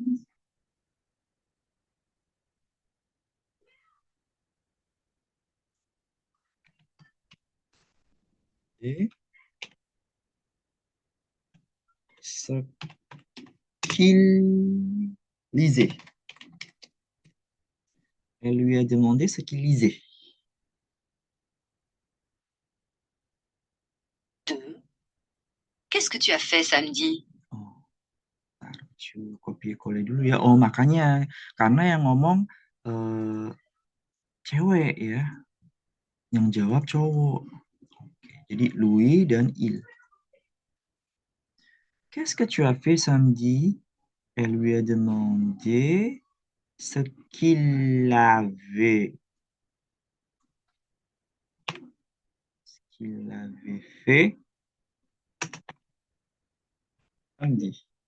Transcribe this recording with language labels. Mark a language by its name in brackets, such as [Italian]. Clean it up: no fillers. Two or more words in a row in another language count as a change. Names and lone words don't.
[French] Ce qu'il lisait. Elle lui a demandé ce qu'il lisait. 2. Qu'est-ce que tu as fait samedi? [Indonesian] Oh, copier-coller dulu ya. Oh, makanya karena yang ngomong cewek ya, yang jawab cowok. Oke, jadi Louis dan il. [French] Qu'est-ce que tu as fait samedi? Elle lui a demandé ce qu'il avait fait samedi.